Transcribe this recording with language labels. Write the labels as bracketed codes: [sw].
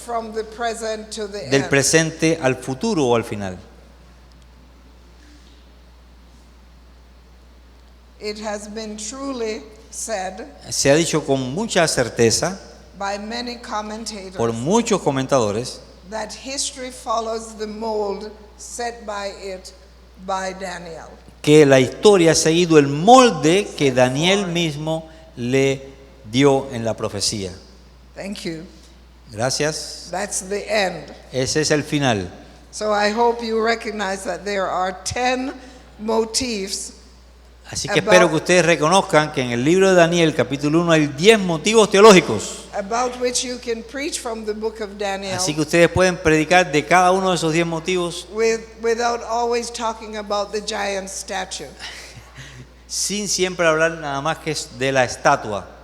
[en] from the present to the [es] del [en] end. [es] presente al futuro o al final. [en] It has been truly said [es] Se ha dicho con mucha certeza [en] by many commentators [es] por muchos comentadores [en] that history follows the mold set by it by Daniel. [es] que la historia ha seguido el molde que Daniel mismo le dio en la profecía. [en] Thank you. [es] Gracias. [en] That's the end. [es] Ese es el final. [en] So I hope you recognize that there are 10 motifs [es] Así que espero que ustedes reconozcan que en el libro de Daniel, capítulo 1, hay 10 motivos teológicos. [en] about which you can preach from the book of Daniel [es] Así que ustedes pueden predicar de cada uno de esos 10 motivos [en] without always talking about the giant statue. [es] sin siempre hablar nada más que de la estatua.